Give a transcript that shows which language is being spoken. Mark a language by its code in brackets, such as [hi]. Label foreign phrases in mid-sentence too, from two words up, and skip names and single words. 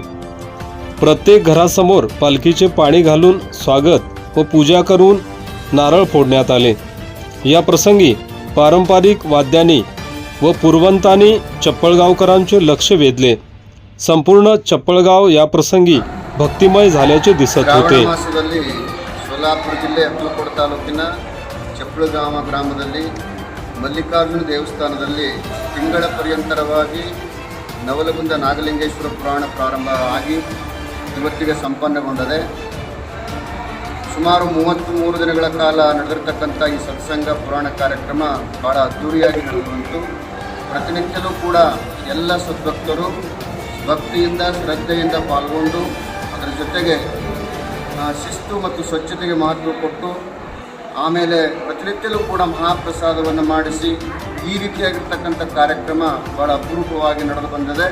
[mr] प्रत्येक घरासमोर पालखीचे पाणी घालून स्वागत व पूजा करून नारळ फोडण्यात आले। या प्रसंगी पारंपरिक वाद्यांनी व पुरवंतांनी चप्पळगावकरांचे लक्ष वेधले। संपूर्ण चप्पळगाव या प्रसंगी भक्तिमय झाल्याचे दिसत होते। [kn] सोलापूर जिल्हे अक्कलकोट ತಾಲೂಕಿನ ಚಪ್ಪಳಗಾವ ಗ್ರಾಮದಲ್ಲಿ ಮಲ್ಲಿಕಾರ್ಜುನ ದೇವಸ್ಥಾನದಲ್ಲಿ ತಿಂಗಳ ಪರ್ಯಂತರವಾಗಿ ನವಲಗುಂದ ನಾಗಲಿಂಗೇಶ್ವರ ಪುರಾಣ ಪ್ರಾರಂಭವಾಗಿ ಇವತ್ತಿಗೆ ಸಂಪನ್ನಗೊಂಡಿದೆ। ಸುಮಾರು 33 ದಿನಗಳ ಕಾಲ ನಡೆದಿರತಕ್ಕಂಥ ಈ ಸತ್ಸಂಗ ಪುರಾಣ ಕಾರ್ಯಕ್ರಮ ಬಹಳ ಅದ್ದೂರಿಯಾಗಿ ನಡೆದು ಪ್ರತಿನಿತ್ಯವೂ ಕೂಡ ಎಲ್ಲ ಸದ್ಭಕ್ತರು ಭಕ್ತಿಯಿಂದ ಶ್ರದ್ಧೆಯಿಂದ ಪಾಲ್ಗೊಂಡು ಅದರ ಜೊತೆಗೆ ಶಿಸ್ತು ಮತ್ತು ಸ್ವಚ್ಛತೆಗೆ ಮಹತ್ವ ಕೊಟ್ಟು ಆಮೇಲೆ ಪ್ರತಿನಿತ್ಯವೂ ಕೂಡ ಮಹಾಪ್ರಸಾದವನ್ನು ಮಾಡಿಸಿ ಈ ರೀತಿಯಾಗಿರ್ತಕ್ಕಂಥ ಕಾರ್ಯಕ್ರಮ ಬಹಳ ಅಪರೂಪವಾಗಿ ನಡೆದು ಬಂದಿದೆ।